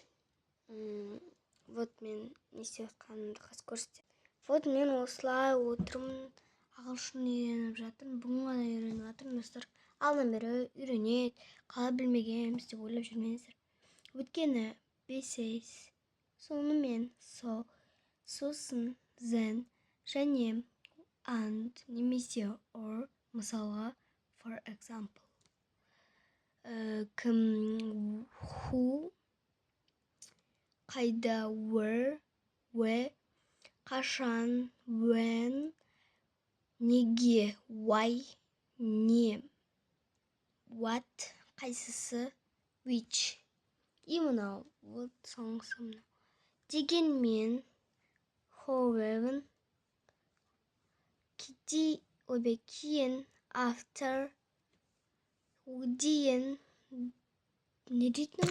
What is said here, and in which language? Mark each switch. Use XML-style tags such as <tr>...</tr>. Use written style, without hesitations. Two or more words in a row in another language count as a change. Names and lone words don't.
<kk>Вот мен не істеп жатқанымды қазір көрсетемін. Вот мен осылай отырмын. Ағылшын үйреніп жатырмын. Бүгін ғана үйреніп жатырмын, достар. Алдан бері үйренеді, қалай білмегенбіз деп ойлап жүрмеңіздер. Өйткені бесейс, сонымен, сосын,</kk> <en>then, және and, немесе or, мысалға, for example.</en> <kk>Кім, who, қайда, where, қашан, when, неге, why, не, what, қайсысы, which. И мынау, вот соңғысы мынау. Дегенмен, however, кейін, after, дейін, не дейтін?</kk>